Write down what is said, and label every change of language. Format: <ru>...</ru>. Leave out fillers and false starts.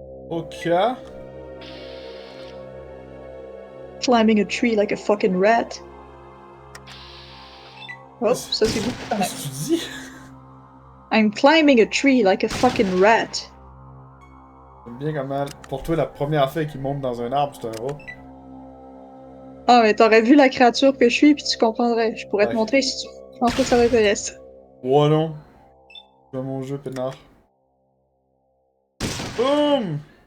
<en>Ok. Climbing a tree like a fucking rat.</en> <fr>Oh, ça c'est beaucoup quand même. Qu'est-ce que tu dis?</fr> <en>I'm climbing a tree like a fucking rat.</en> <fr>J'aime bien comment, pour toi, la première affaire qui monte dans un arbre, c'est un rat. Ah, mais t'aurais vu la créature que je suis, puis tu comprendrais. Je pourrais te Ouais. montrer si tu veux. Je pense pas que ça t'intéresse. Ouais, non. Je vais mon jeu, peinard. Boum!</fr>